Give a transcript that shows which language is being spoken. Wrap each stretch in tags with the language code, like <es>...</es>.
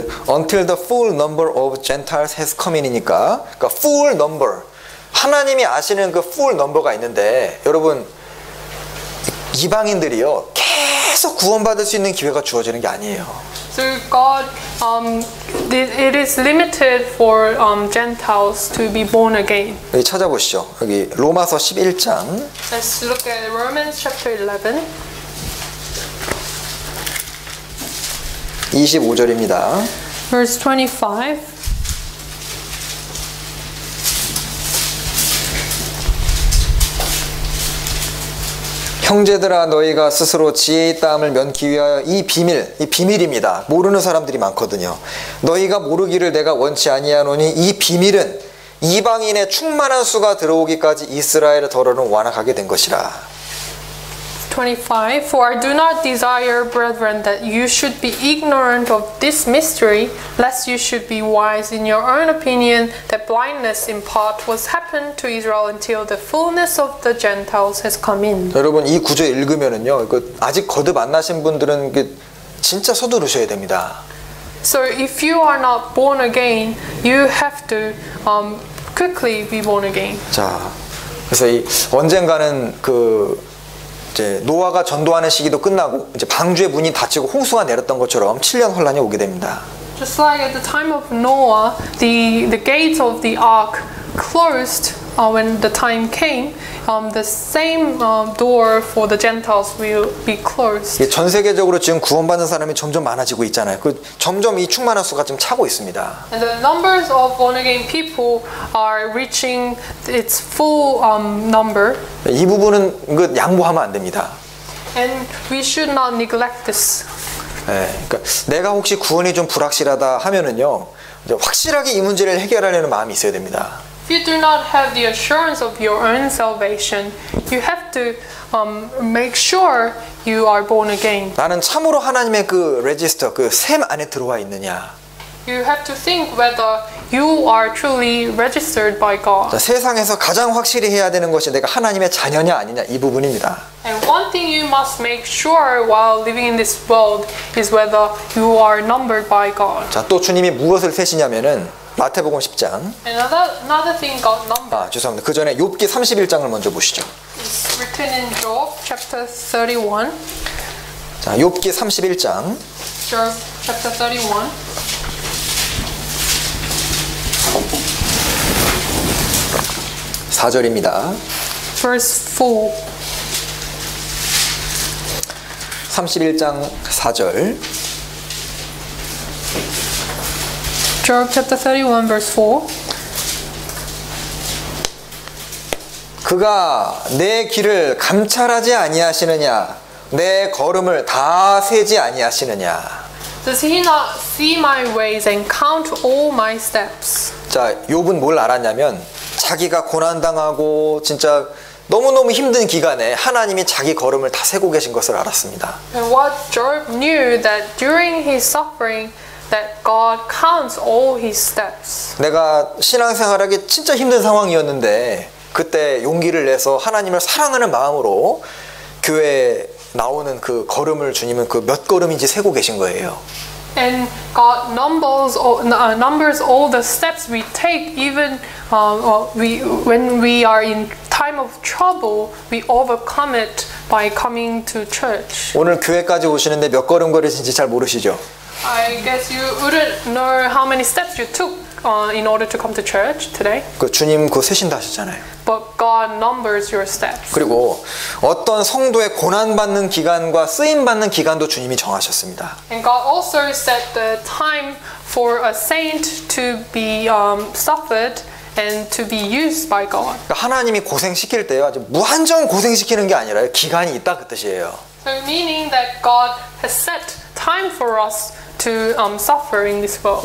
<en>Until the full number of Gentiles has come in이니까,</en> <ko>그러니까</ko> <en>full number.</en> <ko>하나님이 아시는 그</ko> <en>full number</en> <ko>가 있는데 여러분 이방인들이요 계속 구원받을 수 있는 기회가 주어지는 게 아니에요.</ko> <en>So God, it is limited for Gentiles to be born again.</en> <ko>여기 찾아보시죠. 여기 로마서 11장.</ko> <en>Let's look at Romans chapter 11.</en> <ko>25절입니다.</ko> <en>Verse 25.</en> <ko>형제들아 너희가 스스로 지혜 있다함을 면기 위하여 이 비밀입니다. 모르는 사람들이 많거든요. 너희가 모르기를 내가 원치 아니하노니 이 비밀은 이방인의 충만한 수가 들어오기까지 이스라엘의 더러는 완악하게 된 것이라.</ko> <en>25. For I do not desire, brethren, that you should be ignorant of this mystery, lest you should be wise in your own opinion, that blindness in part was happened to Israel until the fullness of the Gentiles has come in.</en> <ko>여러분 이 구절 읽으면은요, 아직 거듭 안 나신 분들은 진짜 서두르셔야 됩니다.</ko> <en>So if you are not born again, you have to quickly be born again.</en> <ko>자, 그래서 언젠가는 이제 노아가 전도하는 시기도 끝나고 이제 방주의 문이 닫히고 홍수가 내렸던 것처럼 7년 혼란이 오게 됩니다.</ko> <en>Just like at the time of Noah, the gates of the ark closed when the time came. The same door for the Gentiles will be closed.</en> <ko>전 세계적으로 지금 구원받는 사람이 점점 많아지고 있잖아요. 점점 이 충만한 수가 좀 차고 있습니다.</ko> <en>And the numbers of born again people are reaching its full number.</en> <ko>이 부분은 양보하면 안 됩니다.</ko> <en>And we should not neglect this.</en> <ko>그러니까 내가 혹시 구원이 좀 불확실하다 하면은요, 이제 확실하게 이 문제를 해결하려는 마음이 있어야 됩니다.</ko> <en>If you do not have the assurance of your own salvation, you have to make sure you are born again.</en> <ko>나는 참으로 하나님의 그 레지스터, 그 셈 안에 들어와 있느냐.</ko> <en>You have to think whether you are truly registered by God.</en> <ko>자, 세상에서 가장 확실히 해야 되는 것이 내가 하나님의 자녀냐 아니냐 이 부분입니다.</ko> <en>And one thing you must make sure while living in this world is whether you are numbered by God.</en> <ko>자, 또 주님이 무엇을 세시냐면은 마태복음 10장.</ko> <en>Another thing God numbered</en> <ko>죄송합니다. 그 전에 욥기 31장을 먼저 보시죠.</ko> <en>is written in Job chapter 31.</en> <ko>자, 욥기 31장.</ko> <en>Job chapter 31.</en> <ko>(4절입니다)</ko> <en>Verse 4.</en> <ko>31장 4절.</ko> <en>Job chapter 31 verse 4.</en> <ko>그가 내 길을 감찰하지 아니하시느냐, 내 걸음을 다 세지 아니하시느냐.</ko> <en>Does he not see my ways and count all my steps?</en> <ko>자, 욥은 뭘 알았냐면 자기가 고난당하고 진짜 너무너무 힘든 기간에 하나님이 자기 걸음을 다 세고 계신 것을 알았습니다.</ko> <en>And what Job knew that during his suffering that God counts all his steps.</en> <ko>내가 신앙생활하기 진짜 힘든 상황이었는데 그때 용기를 내서 하나님을 사랑하는 마음으로 교회에 나오는 그 걸음을 주님은 그 몇 걸음인지 세고 계신 거예요.</ko> <en>And God numbers all the steps we take, even when we are in time of trouble, we overcome it by coming to church.</en> <ko>오늘 교회까지 오시는데 몇 걸음 걸으신지 잘 모르시죠?</ko> <en>I guess you wouldn't know how many steps you took in order to come to church today.</en> <ko>그 주님 그거 세신다 하셨잖아요.</ko> <en>But God numbers your steps.</en> <ko>그리고 어떤 성도의 고난받는 기간과 쓰임받는 기간도 주님이 정하셨습니다.</ko> <en>And God also set the time for a saint to be suffered and to be used by God.</en> <ko>그러니까 하나님이 고생시킬 때요, 아주 무한정 고생시키는 게 아니라 기간이 있다 그 뜻이에요.</ko> <en>So meaning that God has set time for us to suffer in this world.</en>